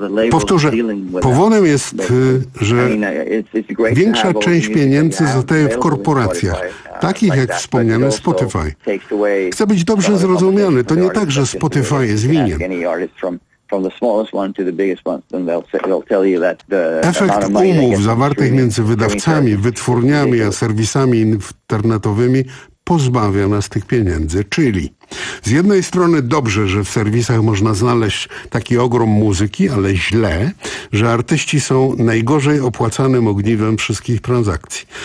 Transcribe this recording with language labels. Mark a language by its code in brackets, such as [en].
[pl] Powtórzę, powodem jest, że większa część pieniędzy zostaje w korporacjach, takich jak wspomniany Spotify. Chcę być dobrze zrozumiany, to nie tak, że Spotify jest winien. [en] From the smallest one to the biggest one, then they'll tell you that the [pl] efekt umów zawartych między wydawcami, wytwórniami a serwisami internetowymi pozbawia nas tych pieniędzy, czyli z jednej strony dobrze, że w serwisach można znaleźć taki ogrom muzyki, ale źle, że artyści są najgorzej opłacanym ogniwem wszystkich transakcji.